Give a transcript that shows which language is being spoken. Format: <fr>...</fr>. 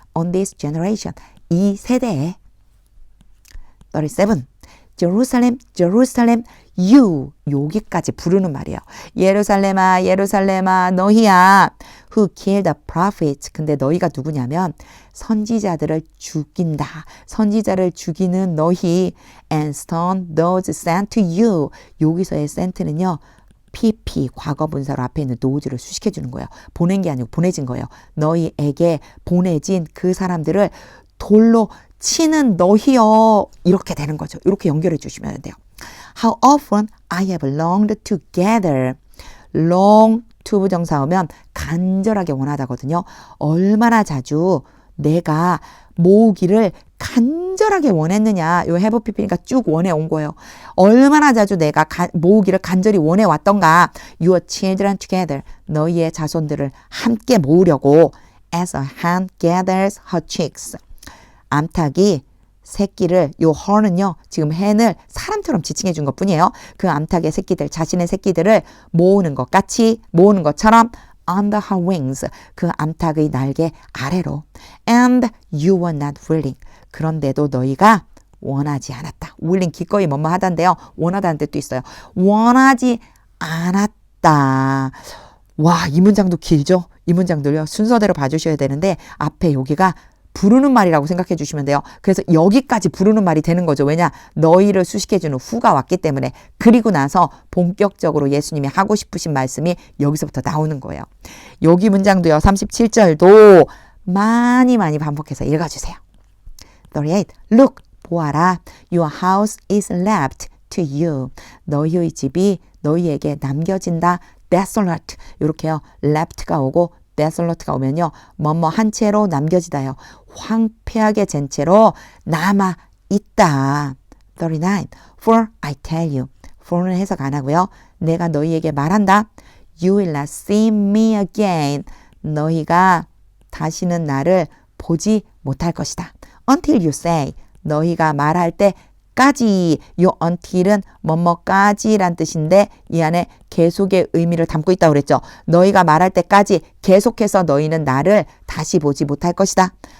<en>On this generation.</en> <ko>이 세대에.</ko> <en>37. Jerusalem, Jerusalem, you.</en> <ko>여기까지 부르는 말이에요. 예루살렘아, 예루살렘아, 너희야.</ko> <en>who kill the prophets.</en> <ko>근데 너희가 누구냐면 선지자들을 죽인다. 선지자를 죽이는 너희</ko> <en>and stone those sent to you.</en> <ko>여기서의 sent는요. PP 과거 분사로 앞에 있는 nose를 수식해 주는 거예요. 보낸 게 아니고 보내진 거예요. 너희에게 보내진 그 사람들을 돌로 치는 너희여. 이렇게 되는 거죠. 이렇게 연결해 주시면 돼요.</ko> <en>How often I have longed to gather.</en> <ko>long to 부정사 오면 간절하게 원하다거든요. 얼마나 자주 내가 모으기를 간절하게 원했느냐. 요 have pp니까 쭉 원해 온 거예요. 얼마나 자주 내가 모으기를 간절히 원해 왔던가.</ko> <en>Your children together.</en> <ko>너희의 자손들을 함께 모으려고</ko> <en>as a hen gathers her chicks.</en> <ko>암탉이 새끼를 요 her는요. 지금 hen을 사람처럼 지칭해 준 것뿐이에요. 그 암탉의 새끼들, 자신의 새끼들을 모으는 것 같이 모으는 것처럼</ko> <en>under her wings.</en> <ko>그 암탉의 날개 아래로.</ko> <en>And you were not willing.</en> <ko>그런데도 너희가 원하지 않았다. willing 기꺼이 뭐뭐 하단데요. 원하다는 뜻도 있어요. 원하지 않았다. 와, 이 문장도 길죠? 이 문장들요. 순서대로 봐주셔야 되는데 앞에 여기가 부르는 말이라고 생각해 주시면 돼요. 그래서 여기까지 부르는 말이 되는 거죠. 왜냐? 너희를 수식해주는 후가 왔기 때문에. 그리고 나서 본격적으로 예수님이 하고 싶으신 말씀이 여기서부터 나오는 거예요. 여기 문장도요. 37절도 많이 반복해서 읽어주세요. 38. Look, 보아라.</ko> <en>Your house is left to you.</en> <ko>너희의 집이 너희에게 남겨진다. Desolate. 이렇게요. Left가 오고 desolate가 오면요. 뭐뭐 한 채로 남겨지다요. 황폐하게 된 채로 남아 있다.</ko> <en>39. For I tell you.</en> <ko>for는 해석 안 하고요. 내가 너희에게 말한다.</ko> <en>You will not see me again.</en> <ko>너희가 다시는 나를 보지 못할 것이다.</ko> <en>Until you say.</en> <ko>너희가 말할 때까지. 요 until은 뭐뭐까지란 뜻인데 이 안에 계속의 의미를 담고 있다고 그랬죠. 너희가 말할 때까지 계속해서 너희는 나를 다시 보지 못할 것이다.</ko>